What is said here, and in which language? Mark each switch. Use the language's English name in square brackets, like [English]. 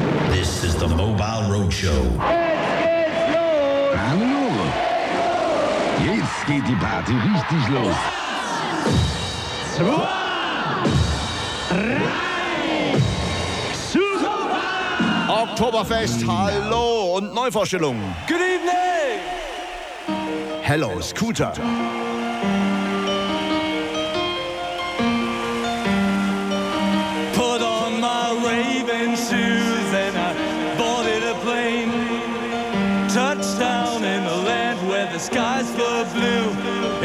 [English] This is the Mobile Roadshow. [German] Jetzt geht's los! Hallo! Jetzt geht die Party richtig los. Oktoberfest, hallo und Neuvorstellung. [English] Good evening! Hello, Scooter. Put on my Raven shoes and I boarded a plane. Touchdown in the land where the skies were blue.